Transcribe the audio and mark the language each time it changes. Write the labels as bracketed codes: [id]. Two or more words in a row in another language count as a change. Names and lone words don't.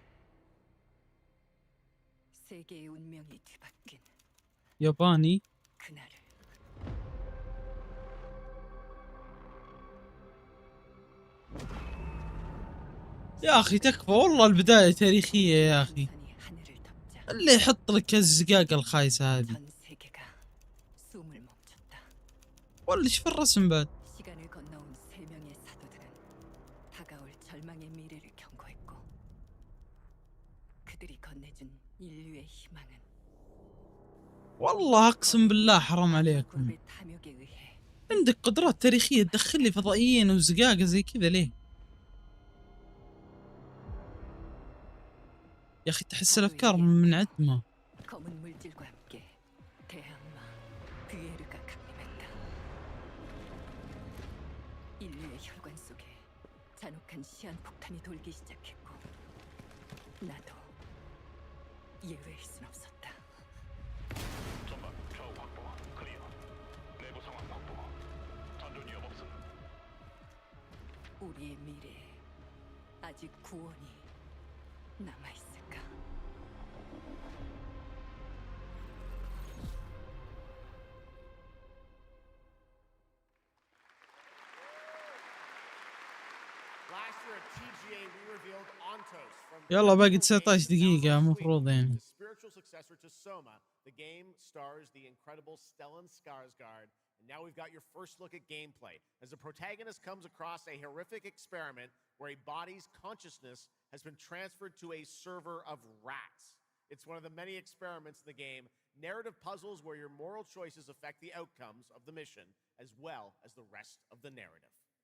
[ko] 세계의 운명이 뒤바뀐 [ar] ياباني. [ko] 그날을. [ar] يا اخي تكفى والله البداية تاريخية يا اخي. اللي يحط لك الزقاقة الخايسة هذه. [ko] 전 세계가 숨을 멈췄다. [ar] ولا ايش في الرسم بعد؟ [ko] 시간을 건너온 세 명의 사도들은 다가올 절망의 미래를 경고했고 그들이 건네준 인류의 희망은 [ar] والله اقسم بالله حرام عليكم. [ko] 굴의 탐욕에 의해 [ar] عندك قدرات تاريخية تدخل لي فضائيين وزقاقة زي كذا ليه؟ يا اخي تحس الافكار منعدمة. [ko] 검은 물질과 함께 대항마 뷰에르가 강림했다. 인류의 혈관 속에 잔혹한 시한폭탄이 돌기 시작했고 나도 예외일 순 없었다. 전방 좌우 확보 클리어. 내부 상황 확보. 전전 위험 없음. 우리의 미래에 아직 구원이 남아있을까? [en] Last year at TGA, we revealed Antos from [ar] يلا باقي 19 دقيقة مفروض يعني. [en] the spiritual successor to Soma. The game stars the incredible Stellan Skarsgård. And now we've got your first look at gameplay as the protagonist comes across a horrific experiment where a body's consciousness has been transferred to a server of rats. It's one of the many experiments in the game, narrative puzzles where your moral choices affect the outcomes of the mission as well as the rest of the narrative.